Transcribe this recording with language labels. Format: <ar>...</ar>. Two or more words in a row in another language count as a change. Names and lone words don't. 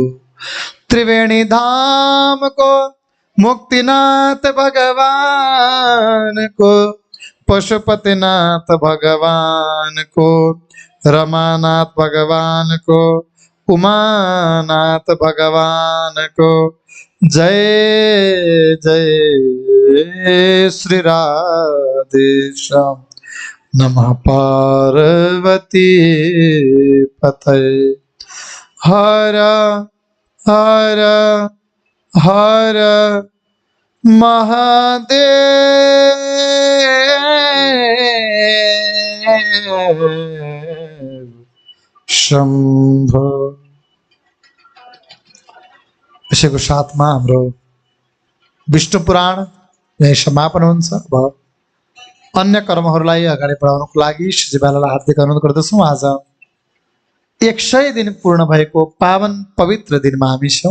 <ne>त्रिवेणी धामको मुक्तिनाथ भगवानको पशुपतिनाथ भगवानको रमानाथ भगवानको उमानाथ भगवानको जय जय श्री राधेश्याम।</ne> <sa>नमः पार्वती पतये हर हर हर महादेव शंभो।</sa> <ne>यसैको साथमा हाम्रो विष्णु पुराण यही समापन हुन्छ। अब अन्य कर्महरूलाई अगाडि बढाउनको लागि श्रीजीवालाई हार्दिक अनुरोध गर्दछौँ। आज 100 दिन पूर्ण भएको पावन पवित्र दिनमा हामी छौँ।</ne>